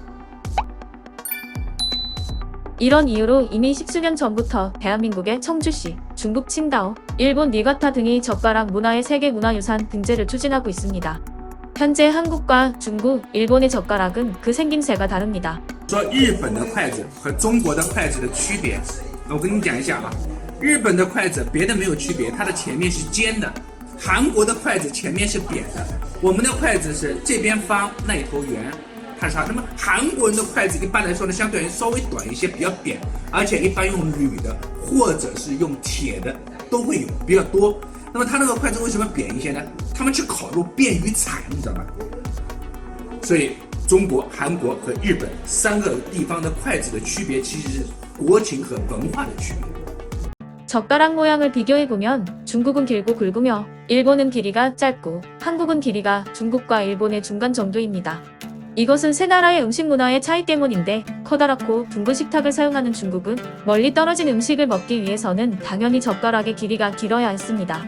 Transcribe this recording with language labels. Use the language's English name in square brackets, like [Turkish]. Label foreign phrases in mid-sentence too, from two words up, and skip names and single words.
[Korean] 이런 이유로 이미 십수년 전부터 대한민국의 청주시, 중국 칭다오, 일본 니가타 등이 젓가락 문화의 세계문화유산 등재를 추진하고 있습니다. 현재 한국과 중국, 일본의 젓가락은 그 생김새가 다릅니다. [Chinese] 说日本的筷子和中国的筷子的区别，我跟你讲一下啊。日本的筷子别的没有区别，它的前面是尖的；韩国的筷子前面是扁的。我们的筷子是这边方，那一头圆。看啥？那么韩国人的筷子一般来说呢，相对而言稍微短一些，比较扁，而且一般用铝的或者是用铁的都会有比较多。那么它那个筷子为什么扁一些呢？他们去烤肉便于踩，你知道吗？所以中国、韩国和日本三个地方的筷子的区别，其实是国情和文化的区别。 [Korean] 젓가락 모양을 비교해보면 중국은 길고 굵으며 일본은 길이가 짧고 한국은 길이가 중국과 일본의 중간 정도입니다. 이것은 세 나라의 음식 문화의 차이 때문인데 커다랗고 둥근 식탁을 사용하는 중국은 멀리 떨어진 음식을 먹기 위해서는 당연히 젓가락의 길이가 길어야 했습니다.